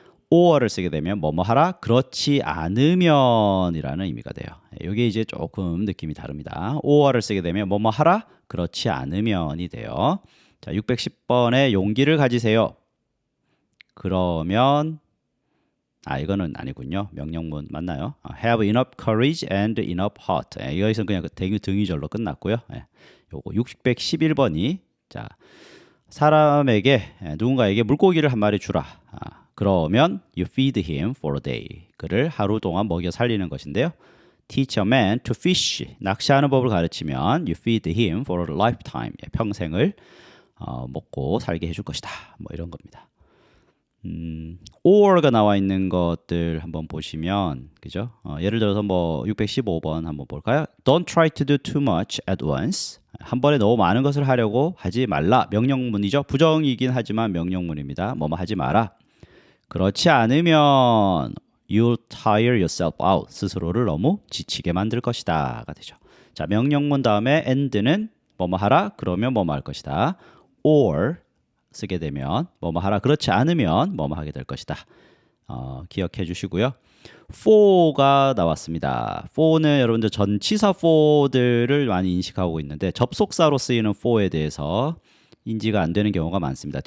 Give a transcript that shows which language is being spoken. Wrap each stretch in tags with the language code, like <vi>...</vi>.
<ko>or를 쓰게 되면 뭐뭐 하라. 그렇지 않으면이라는 의미가 돼요. 이게 이제 조금 느낌이 다릅니다. or를 쓰게 되면 뭐뭐 하라. 그렇지 않으면이 돼요. 자, 610번에 용기를 가지세요. 그러면 이거는 아니군요. 명령문 맞나요?</ko> <en>Have enough courage and enough heart.</en> <ko>이거에서는 그냥 등위절로 끝났고요. 요거 611번이 자, 사람에게 누군가에게 물고기를 한 마리 주라. 그러면</ko> <en>you feed him for a day.</en> <ko>그를 하루 동안 먹여 살리는 것인데요.</ko> <en>Teach a man to fish.</en> <ko>낚시하는 법을 가르치면</ko> <en>you feed him for a lifetime.</en> <ko>평생을 먹고 살게 해줄 것이다. 뭐 이런 겁니다. or가 나와 있는 것들 한번 보시면, 그죠? 예를 들어서 뭐 615번 한번 볼까요?</ko> <en>Don't try to do too much at once.</en> <ko>한 번에 너무 많은 것을 하려고 하지 말라. 명령문이죠. 부정이긴 하지만 명령문입니다. 뭐뭐 하지 마라. 그렇지 않으면</ko> <en>you'll tire yourself out.</en> <ko>스스로를 너무 지치게 만들 것이다 가 되죠. 자, 명령문 다음에 and는 뭐뭐 하라. 그러면 뭐뭐 할 것이다. or 쓰게 되면 뭐뭐 하라. 그렇지 않으면 뭐뭐 하게 될 것이다. 기억해 주시고요. for가 나왔습니다. for는 여러분들 전치사 for들을 많이 인식하고 있는데 접속사로 쓰이는 for에 대해서 인지가 안 되는 경우가 많습니다.</ko>